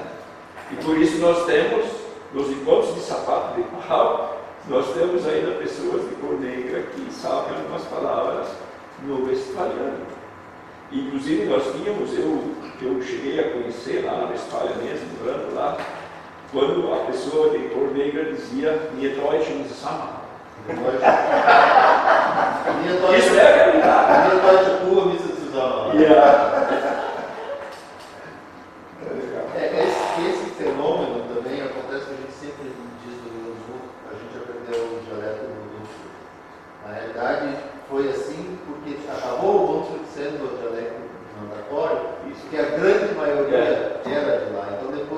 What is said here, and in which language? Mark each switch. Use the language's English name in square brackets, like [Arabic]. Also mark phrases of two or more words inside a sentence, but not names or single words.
[Portuguese] E por isso nós temos, nos encontros de sapato de pau, nós temos ainda pessoas de cor negra que sabem algumas palavras no westfaliano. Inclusive nós tínhamos, eu cheguei a conhecer lá na Westfália mesmo, morando lá, quando a pessoa de cor negra dizia [German] "Mir Deutsch und Sama". [Portuguese] Isso é a realidade. [German] Mir Deutsch pur, mir zusammen. [Portuguese] Esse fenômeno também acontece que a gente sempre diz do Rio Grande do Sul, a gente aprendeu o dialeto do Rio Grande do Sul. Na realidade, foi assim porque acabou o Sul sendo o dialeto mandatório, porque a grande maioria era de lá.